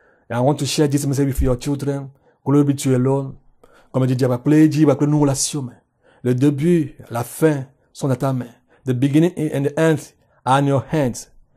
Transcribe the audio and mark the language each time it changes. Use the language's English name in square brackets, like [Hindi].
[English] I want to share this message with your children. Glory be to you alone. [French] Comme dit, nous relation. Le début, la fin sont dans ta main. [English] The beginning and the end are in your hands.